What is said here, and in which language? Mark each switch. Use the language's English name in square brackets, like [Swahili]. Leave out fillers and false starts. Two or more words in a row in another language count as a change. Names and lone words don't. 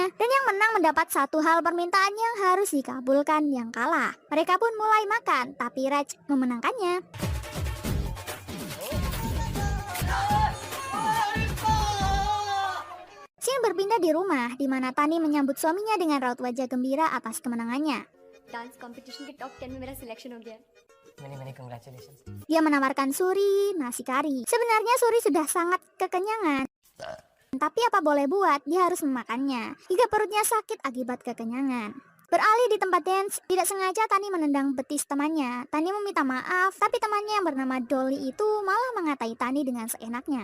[Indonesian] Dan yang menang mendapat satu hal permintaan yang harus dikabulkan yang kalah. Mereka pun mulai makan, tapi Raj memenangkannya. Scene berpindah di rumah, di mana Tani menyambut suaminya dengan raut wajah gembira atas kemenangannya. [English] dance competition [Hindi] के टॉप 10 में मेरा सिलेक्शन हो गया। [English] Many congratulations. [Indonesian] Dia menawarkan Suri nasi kari. Sebenarnya Suri sudah sangat kekenyangan. Tapi apa boleh buat, dia harus memakannya hingga perutnya sakit akibat kekenyangan. Beralih di tempat dance, tidak sengaja Tani menendang betis temannya. Tani meminta maaf, tapi temannya yang bernama Dolly itu malah mengatai Tani dengan seenaknya.